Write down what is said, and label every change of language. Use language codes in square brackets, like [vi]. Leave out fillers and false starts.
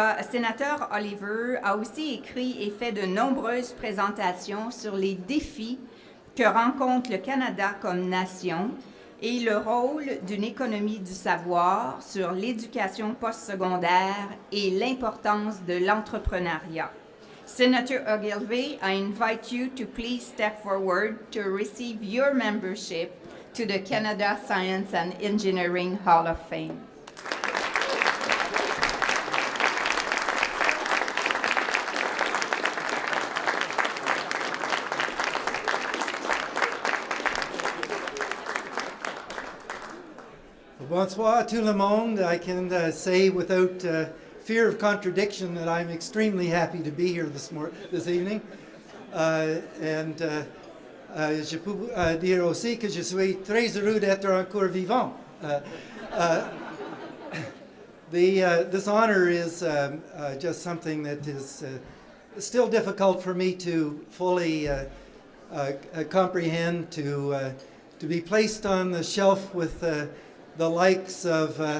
[fr] Sénateur Oliver a aussi écrit et fait de nombreuses présentations sur les défis que rencontre le Canada comme nation et le rôle d'une économie du savoir sur l'éducation postsecondaire et l'importance de l'entrepreneuriat. [en] Senator Ogilvie, I invite you to please step forward to receive your membership to the Canada Science and Engineering Hall of Fame. [fr] Bonsoir tout le monde. [en] I can say without fear of contradiction that I'm extremely happy to be here this evening. [fr] Je peux dire aussi que je suis très heureux d'être encore vivant. [en] This honor is just something that is still difficult for me to fully comprehend, to be placed on the shelf with the likes of